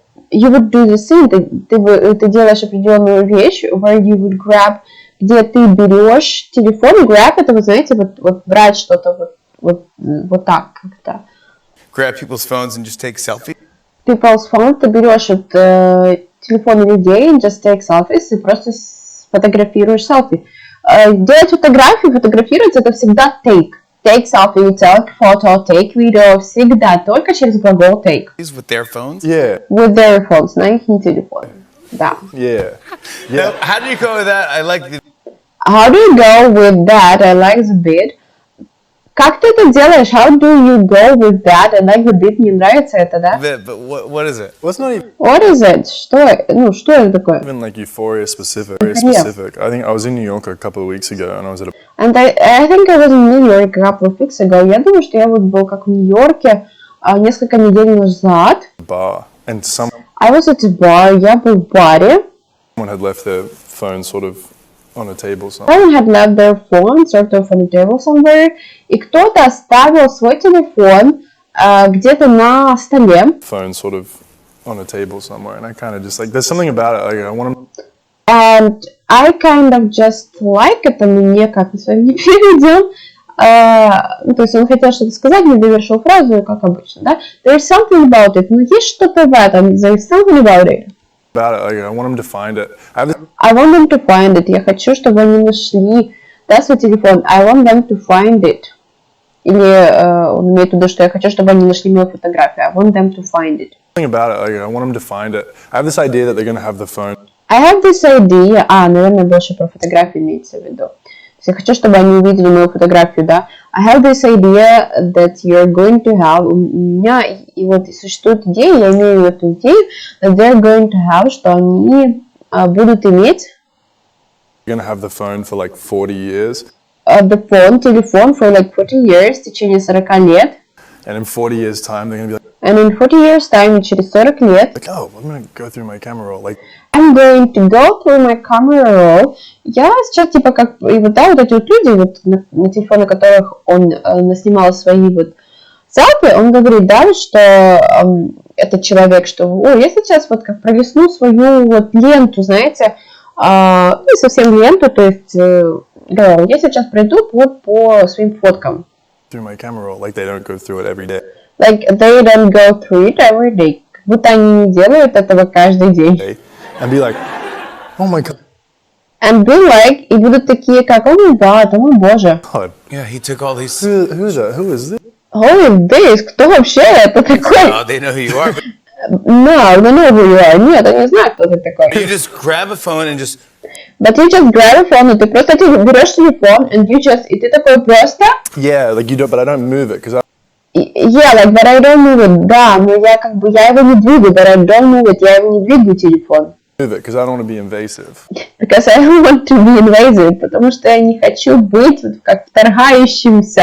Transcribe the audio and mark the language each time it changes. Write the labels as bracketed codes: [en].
[en] You would do the same, [ru] ты делаешь определенную вещь, [en] where you would grab, [ru] где ты берешь телефон, grab это, вы знаете, вот брать что-то вот так как-то. [en] Grab people's phones and just take selfies. People's phone, [ru] ты берешь телефон людей, [en] just take selfies, [ru] и просто фотографируешь селфи. Делать фотографировать, это всегда take. [en] Take selfie, take photo, take video, [ru] всегда только через глагол [en] take. With their phones? Yeah, With their phones, [ru] на их телефон. Да. [en] yeah. Now, how do you go with that? I like the... How do you go with that? I like the bit. [ru] Как ты это делаешь? [en] How do you go with that? I like the bit. [ru] Мне нравится это, да? [en] But what is it? Well, it's not even What is it? [ru] Что это такое? [en] like Euphoria specific. Very specific. I think I was in New York a couple of weeks ago, and I was at a And I think I was in New York a couple of weeks ago. [ru] Я думаю, что я вот был как в Нью-Йорке несколько недель назад. [en] bar, and I was at a bar. [ru] Я был в баре. [en] someone had left their phone sort of on a table somewhere. Someone had left their phone sort of on a table somewhere, [ru] и кто-то оставил свой телефон где-то на столе. [en] Phone sort of on a table somewhere, and I kind of just like, there's something about it, like I want to... And I kind of just like, [ru] это мне как-то с вами не переведем. Ну, то есть он хотел что-то сказать, не довершил фразу, как обычно, да? [en] There's something about it. [ru] Но есть что-то в этом. [en] There's something about it. Like, I want them to find it. I want them to find it. [ru] Я хочу, чтобы они нашли, да, свой телефон. [en] I want them to find it. [ru] Или он имеет в виду, что я хочу, чтобы они нашли мою фотографию. [en] I want them to find it. Something about it, like I want them to find it. I have this idea that they're going to have the phone. I have this idea. [ru] Наверное, больше про фотографию имеется в виду. То есть я хочу, чтобы они увидели мою фотографию, да. [en] I have this idea that you're going to have. [ru] У меня и вот существует идея, я имею эту идею, [en] that they're going to have, [ru] что они будут иметь [en] You're going to have the phone for like 40 years. [ru] Телефон [en] for like 40 years, [ru] в течение 40 лет. [en] And in 40 years' time, they're going to be like, And in 40 years time, [ru] через 40 лет, [en] oh, I'm going to go through my camera roll. Like, I'm going to go through my camera roll. [ru] Я сейчас типа как, и вот, да, вот эти вот люди, вот на телефоне которых он наснимал свои вот селфи, он говорит, да, что этот человек, что, я сейчас вот как пролистну свою вот ленту, знаете, не совсем ленту, то есть, да, я сейчас пройду по своим фоткам. [en] through my camera roll, like they don't go through it every day. Like they don't go through it every day. Как будто они не делают этого каждый день. And be like, oh my God. And be like, [ru] и будут такие, как, о мой гад, о мой боже. [en] Yeah, he took all these. Who's that? Who is this? Who is this? [ru] Кто вообще это такой? [en] Oh, they know who you are. But No, they know who you are. [ru] Нет, они знают, кто ты такой. [en] you just grab a phone and just. But you just grab a phone, [ru] и ты просто берешь телефон, [en] and you just, [ru] и ты такой просто... [en] Yeah, like you don't, but I don't move it because Yeah, like, but I don't move it. [ru] Да, но я как бы, я его не двигаю, [en] but I don't move it. [ru] Я его не двигаю, телефон. [en] I don't want to be invasive. Because I don't want to be invasive. [ru] Потому что я не хочу быть вот как вторгающимся.